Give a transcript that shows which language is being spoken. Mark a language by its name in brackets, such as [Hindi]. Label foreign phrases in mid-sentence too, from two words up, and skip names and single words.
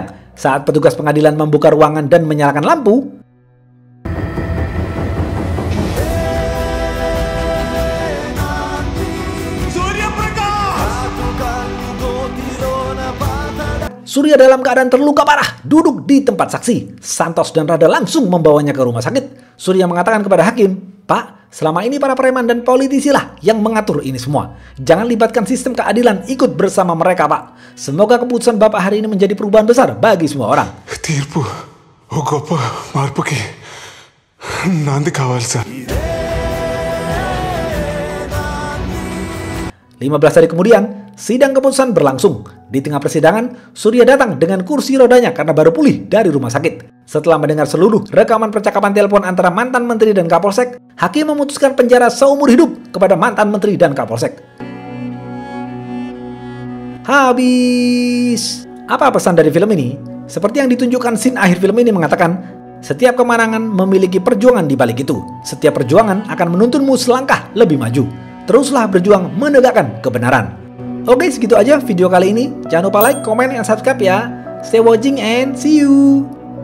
[Indonesian] Saat petugas pengadilan membuka ruangan dan menyalakan lampu, Surya dalam keadaan terluka parah, duduk di tempat saksi. Santos dan Rada langsung membawanya ke rumah sakit. Surya mengatakan kepada hakim, "Pak, selama ini para preman dan politisi lah yang mengatur ini semua. Jangan libatkan sistem keadilan ikut bersama mereka, Pak. Semoga keputusan Bapak hari ini menjadi perubahan besar bagi semua orang." [Telugu] తీర్పు ఓ గొప్ప మార్పుకి నాంది కావాలి సార్. [Indonesian] 15 hari kemudian, sidang keputusan berlangsung. Di tengah persidangan, Surya datang dengan kursi rodanya karena baru pulih dari rumah sakit. Setelah mendengar seluruh rekaman percakapan telepon antara mantan menteri dan Kapolsek, hakim memutuskan penjara seumur hidup kepada mantan menteri dan Kapolsek. Habis. Apa pesan dari film ini? Seperti yang ditunjukkan scene akhir film ini mengatakan, setiap kemenangan memiliki perjuangan di balik itu. Setiap perjuangan akan menuntunmu selangkah lebih maju. Teruslah berjuang menegakkan kebenaran. Oke, segitu aja video kali ini. Jangan lupa [English] like, comment, [Indonesian] dan subscribe ya. [English] Stay watching and see you.